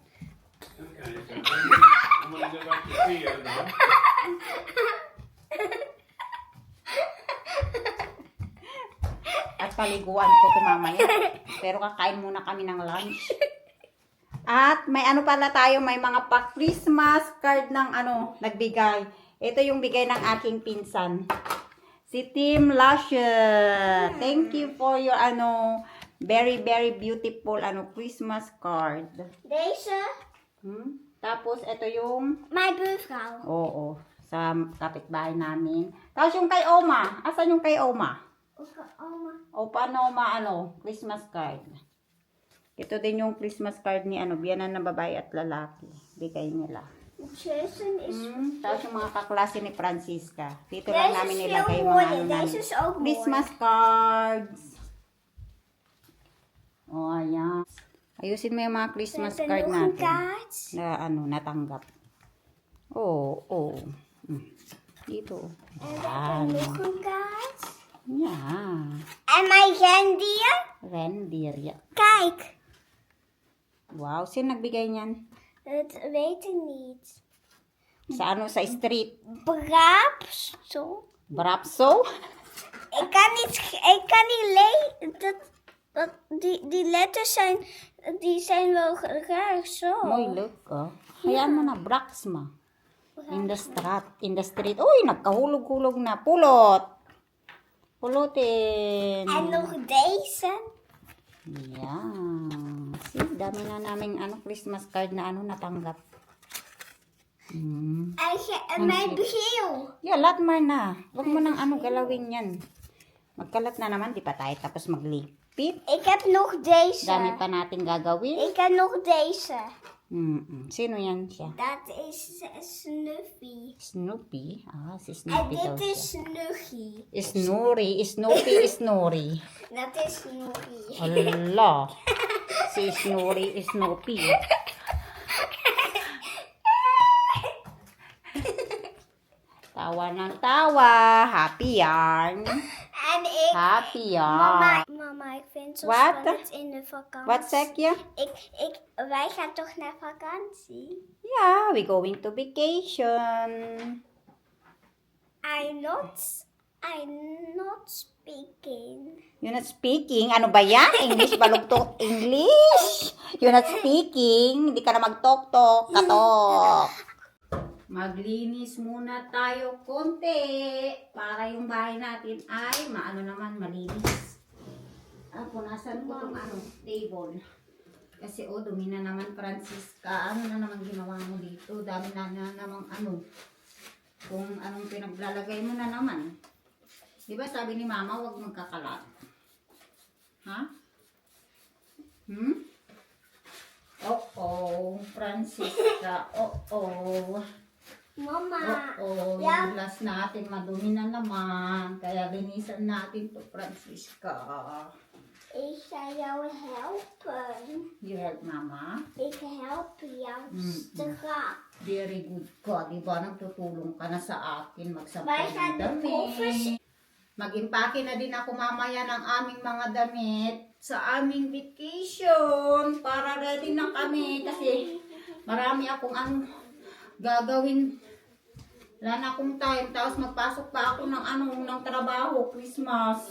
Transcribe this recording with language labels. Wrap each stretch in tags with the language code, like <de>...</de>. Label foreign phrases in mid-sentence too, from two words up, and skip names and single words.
<tl>At paliguan ko ito mamaya. Pero kakain muna kami ng lunch. At may pala tayo, may mga pa-</tl> <en>Christmas card</en> <tl>ng nagbigay. Ito yung bigay ng aking pinsan. Si Tim Lasher.</tl> <en>Thank you for your very, very beautiful Christmas card.</en> <nl>Deze?</nl> <tl>Tapos ito yung</tl> <nl>Mijn buurvrouw.</nl> <tl>oo, sa kapitbahay namin. Tapos yung kay Oma. Asan yung kay Oma? Oma. O paano</tl> <en>Christmas card.</en> <tl>Ito din yung</tl> <en>Christmas card</en> <tl>ni biyanan na babae at lalaki. Bigay nila.</tl> <en>Jason is...</en> <tl>Tapos yung mga kaklase ni Francisca. Dito lang</tl> <nl>Deze</nl> <tl>namin</tl> <nl>is</nl> <tl>nilagay</tl> <nl>heel</nl> <tl>yung</tl> <nl>mooi.</nl> <tl>mga</tl> <nl>Deze is ook mooi.</nl> <en>Christmas cards. Ayan.</en> <tl>Ayusin mo yung mga Christmas</tl> <nl>We</nl> <tl>card</tl> <nl>hebben nog een</nl> <tl>natin.</tl> <nl>kaart.</nl> <tl>Na natanggap. Dito.</tl> <nl>En we hebben nog een kaart.</nl> <en>Yeah.</en> <nl>En mijn rendier.</nl> <en>Reindeer, ja.</en> <nl>Kijk.</nl> <tl>Wow, sino nagbigay niyan?</tl> <nl>Dat weet ik niet.</nl> <tl>Sa sa street?</tl> <nl>Braap. Zo. Brapso? Ik kan niet lezen. Die letters zijn wel raar zo. Mooi leuk,</nl> <tl>Hayaan mo na, Braxma.</tl> <en>In the street.</en> <tl>Uy, nagkahulog-hulog na. Pulot. Pulutin.</tl> <nl>En nog deze.</nl> <en>Yeah. See,</en> <tl>dami na naming</tl> <en>Christmas card</en> <tl>na natanggap.</tl> <nl>En mijn bril.</nl> <en>Yeah,</en> <tl>lahat maar na. Huwag mo nang galawin yan. Magkalat na naman, di pa tayo tapos maglipit.</tl> <nl>Ik heb nog deze.</nl> <tl>Dami pa natin gagawin.</tl> <nl>Ik heb nog deze.</nl> <tl>Sino yan siya?</tl> <nl>Dat is Snuffy.</nl> <tl>Snoopy? Si</tl> <nl>En</nl> <tl>Snoopy daw</tl> <nl>dit is</nl> <tl>siya.</tl> <nl>Snuggy. Snoopy is Snoopy. Dat is Snuggy. Allah.</nl> <tl>Si Snoopy. Tawa ng tawa.</tl> <en>Happy yarn.</en> <nl>En ik...</nl> <en>Happy yarn.</en> <nl>Mama, ik vind het zo Wat? spannend in de vakantie. Wat zeg je? Wij gaan toch naar vakantie?</nl> <en>Yeah, we going to vacation. I'm not speaking. You're not speaking?</en> <tl>Ano ba yan? English balugtong English?</tl> <en>You're not speaking?</en> <tl>Hindi ka na mag-talk-talk. Katok. Maglinis muna tayo konti para yung bahay natin ay maano naman malinis. Punasan ko itong table. Kasi dumi na naman, Francisca. Ano na naman ginawa mo dito? Dami na namang kung anong pinaglalagay mo na naman. Diba sabi ni Mama, huwag magkakalat. Ha? Francisca. Mama. Yung glass natin madumi na naman. Kaya linisan natin to, Francisca.</tl> <nl>Ik ga jou helpen.</nl> <en>You help Mama?</en> <nl>Ik help jou strak.</nl> <en>Very good</en> <tl>ka. Diba nagtutulong ka na sa akin</tl> <nl>Wij</nl> <tl>magsampay</tl> <nl>gaan</nl> <tl>ng</tl> <nl>de koffers...</nl> <tl>damit. Mag-impake na din ako mamaya ng aming mga damit sa aming vacation para ready na kami kasi marami akong gagawin. Wala na akong time. Tapos magpasok pa ako ng trabaho, Christmas.</tl>